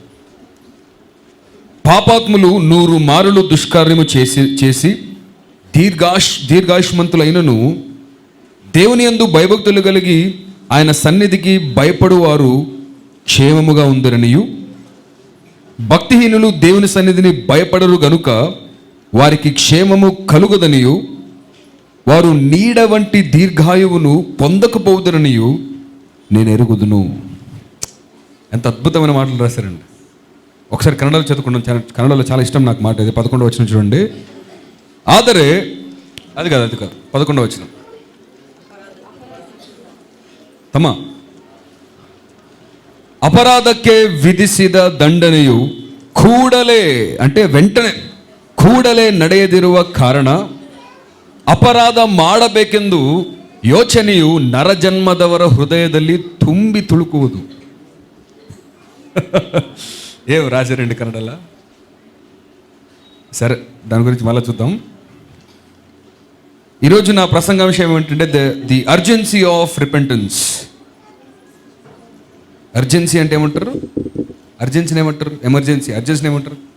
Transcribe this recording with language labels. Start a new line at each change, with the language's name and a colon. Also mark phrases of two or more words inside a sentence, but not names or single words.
Telugu: పాపాత్ములు 100 మారులు దుష్కార్యము చేసి దీర్ఘాయుష్మంతులైనను దేవుని యందు భయభక్తులు కలిగి ఆయన సన్నిధికి భయపడువారు క్షేమముగా ఉందరనియు, భక్తిహీనులు దేవుని సన్నిధిని భయపడరు గనుక వారికి క్షేమము కలుగదనియు, వారు నీడ వంటి దీర్ఘాయువును పొందకపోదురనియు నేను ఎరుగుదును. ఎంత అద్భుతమైన మాటలు రాశారండి. ఒకసారి కన్నడలో చదువుకున్నాం. కన్నడలో చాలా ఇష్టం నాకు మాట. ఇది 11వ వచనం చూడండి. ಆದರೆ అది కాదు 11వ వచనం.
Kannada: ತಮ್ಮ ಅಪರಾಧಕ್ಕೆ ವಿಧಿಸಿದ ದಂಡನೆಯು ಕೂಡಲೇ,
Telugu: అంటే వెంటనే,
Kannada: ಕೂಡಲೇ ನಡೆಯದಿರುವ ಕಾರಣ ಅಪರಾಧ ಮಾಡಬೇಕೆಂದು ಯೋಚನೆಯು ನರಜನ್ಮದವರ ಹೃದಯದಲ್ಲಿ ತುಂಬಿ ತುಳುಕುವುದು.
Telugu: ఏం రాశారండి కన్నడలా? సరే, దాని గురించి మళ్ళీ చూద్దాం. ఈరోజు నా ప్రసంగ విషయం ఏమిటంటే
English: the urgency of repentance.
Telugu: అర్జెన్సీ అంటే ఏమంటారు? అర్జెన్సీని ఏమంటారు? ఎమర్జెన్సీ. అర్జెన్సీని ఏమంటారు?